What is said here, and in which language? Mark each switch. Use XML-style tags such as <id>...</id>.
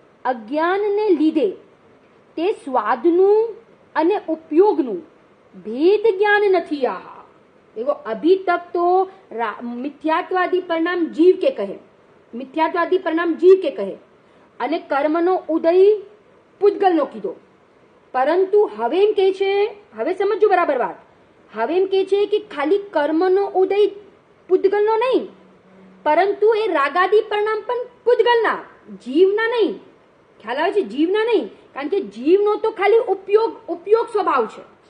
<gu>અજ્ઞાનને લીધે તે સ્વાદનું અને ઉપયોગનું ભેદ જ્ઞાન નથી.</gu> <hi>આ देखो अभी तक तो मिथ्यात्वादी परिणाम जीव के कहे, मिथ्यात्वादी परिणाम जीव के कहे</hi> <gu>અને કર્મનો ઉદય પૂતગલનો કીધો. પરંતુ હવે એમ કહે છે, હવે સમજો બરાબર વાત, હવે એમ કહે છે કે ખાલી કર્મનો ઉદય પૂતગલનો નહીં, પરંતુ એ રાગાદી પરિણામ પણ પૂતગલના, જીવના નહીં. ખ્યાલ આવે છે? જીવના નહીં, કારણ કે જીવનો તો ખાલી ઉપયોગ સ્વભાવ છે.</gu>